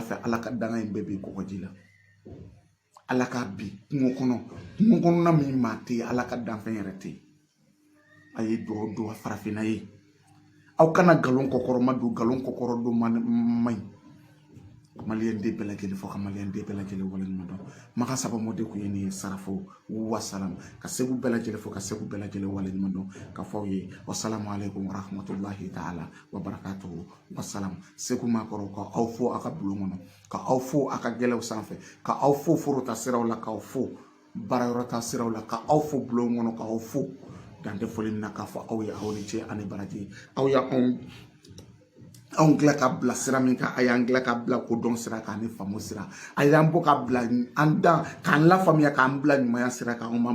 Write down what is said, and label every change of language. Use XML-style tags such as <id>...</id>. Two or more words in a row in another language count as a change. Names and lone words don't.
<bm>fɛ ala ka danga in bɛɛ bi kɔgɔji la ala ka bi kungo kɔnɔna min maa tɛ ala ka danfɛn yɛrɛ tɛ a ye dugawu don a farafinna ye aw kana nkalon kɔkɔrɔma don nkalon kɔkɔrɔ don man ɲi maliyɛn den bɛɛ lajɛlen fɔ ka maliyɛn den bɛɛ lajɛlen wale ɲuman dɔn maka sababu de kun ye nin ye sarafo wasalam ka segu bɛɛ lajɛlen fɔ ka segu bɛɛ lajɛlen wale ɲuman dɔn ka fɔ aw ye</bm> <ar>والسلام عليكم ورحمة الله تعالى وبركاته</ar> <bm>wasalam segu maakɔrɔw ka aw fo aw ka bulon kɔnɔ ka aw fo aw ka gɛlɛw sanfɛ ka aw fo forota siraw la k'aw fo baarayɔrɔta siraw la ka aw fo bulon kɔnɔ k'aw fo dan tɛ foli min na k'a fɔ aw ye aw ni ce ani baraji aw y'anw dilan ka bila sira min kan a y'an dilan ka bila kodɔn sira kan ani faamu sira a y'an bɔ ka bila an dan k'an lafaamuya k'an bila ɲumanya sira kan anw</bm>